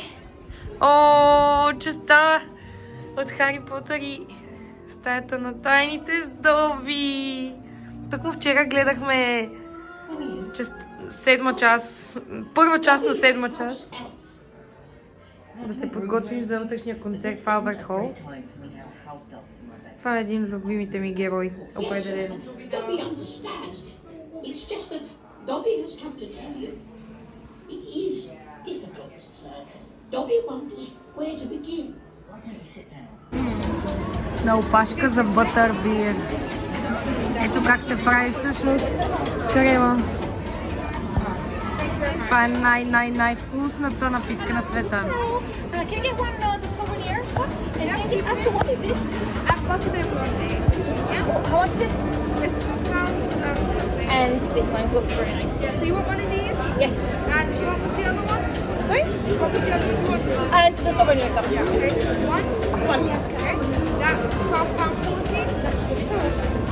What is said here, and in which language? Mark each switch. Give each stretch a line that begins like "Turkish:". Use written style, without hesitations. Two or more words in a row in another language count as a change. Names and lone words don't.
Bulgarian: О, частта от Хари Потър и стаята на тайните здоби. Тъкмо вчера гледахме първа част на 7-ма част. Да се подготвим за утрешния концерт в Алберт Хол. Това е един от любимите ми герои, определено.
English: Dobby understands. It's just that Dobby has come to tell you it is difficult. Dobby wonders where to begin.
Bulgarian: На опашка за бътърбир. Ето как се прави всъщност крема. Това е най-вкусната напитка на света.
English: Can I get one the souvenir? And can you ask what is this? Birthday party. Yeah. How much is this? It's £4 something. And this one looks very nice. Yeah, so you want one of these? Yes. And what was the other one? Sorry? What was the other one? And the souvenir cup. Yeah, okay. One? One, yes. Okay. That's £12.40.